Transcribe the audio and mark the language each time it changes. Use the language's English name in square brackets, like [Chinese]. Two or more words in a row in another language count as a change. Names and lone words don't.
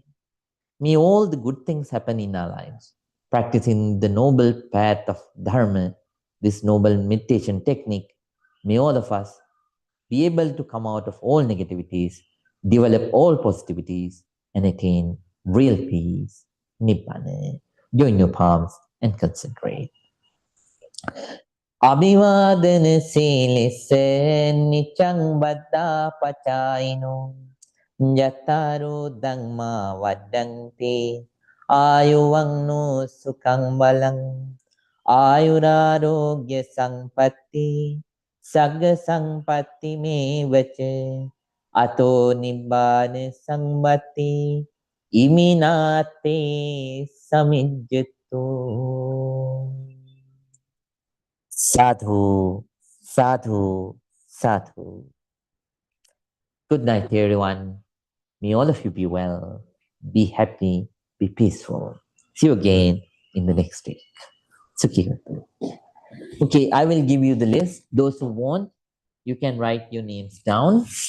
[English] May all the good things happen in our lives. Practicing the noble path of Dharma, this noble meditation technique, may all of us be able to come out of all negativities, develop all positivities, and attain real peace, Nibbana. Join your palms and concentrate. [Pali] අභිවාදන සීලෙස නිච්ඡං බද්දා පචායිනෝ යතරෝ ධම්මා වඩ්ඩන්ති ආයුවන්නෝ සුඛං බලං ආයුරාරෝග්‍ය සංපatti සග්ග සංපatti මේවච අතෝ නිබ්බාන සංපatti ඉමිනාතේ සමිජ්ජතෝ. Sadhu, sadhu, sadhu. [English] Good night, everyone. May all of you be well, be happy, be peaceful. See you again in the next week. Sukhi. Okay, I will give you the list. Those who want, you can write your names down.